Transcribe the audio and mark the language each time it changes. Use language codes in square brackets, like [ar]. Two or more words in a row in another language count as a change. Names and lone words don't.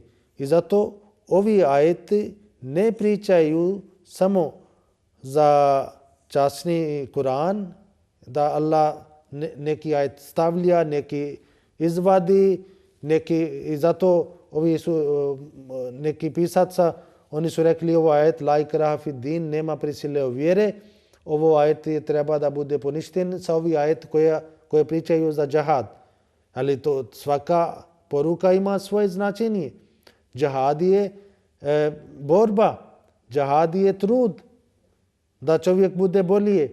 [bs] I zato ovi ajeti ne pričaju samo za časni Kur'an, da Allah neki ajet stavlja, neki izvadi, i zato ovi su neki pisaca, oni su rekli ovo ajet [ar] لا إكراه في الدين, [bs] nema prisile u vjere, ovo ajet treba da bude poništen sa ovi ajet koje pričaju za džihad. Ali to svaka poruka ima svoje značenje. Džihad je borba Džihad je trud da čovjek bude bolje.